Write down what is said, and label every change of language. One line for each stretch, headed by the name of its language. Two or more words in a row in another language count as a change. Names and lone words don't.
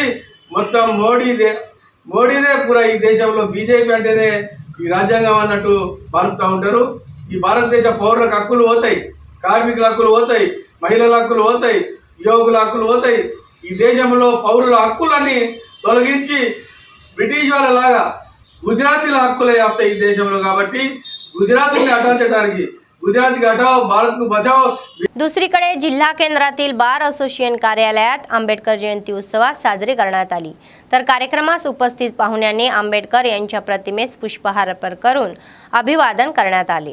Telugu: మొత్తం మోడీదే పూరా ఈ దేశంలో బీజేపీ అంటేనే ఈ రాజ్యాంగం అన్నట్టు మారుస్తూ ఉంటారు. ఈ భారతదేశ పౌరులకు హక్కులు పోతాయి, కార్మికుల హక్కులు పోతాయి, మహిళల హక్కులు పోతాయి, యువకుల హక్కులు పోతాయి. ఈ దేశంలో పౌరుల హక్కులన్నీ తొలగించి బ్రిటిష్ వాళ్ళలాగా గుజరాతీల హక్కులే వస్తాయి ఈ దేశంలో.
Hindi: కాబట్టి
Marathi: गुजराती हटावण्यासाठी
Hindi: गुजराती हटाव भारत को बचाव.
Marathi: दुसरीकडे जिल्हा केंद्रातील बार असोसिएशन कार्यालयात आंबेडकर जयंती उत्सवात साजरी करण्यात आली. तर कार्यक्रमास उपस्थित पाहुण्यांनी आंबेडकर यांच्या प्रतिमेस पुष्पहार अर्पण करून अभिवादन करण्यात आले.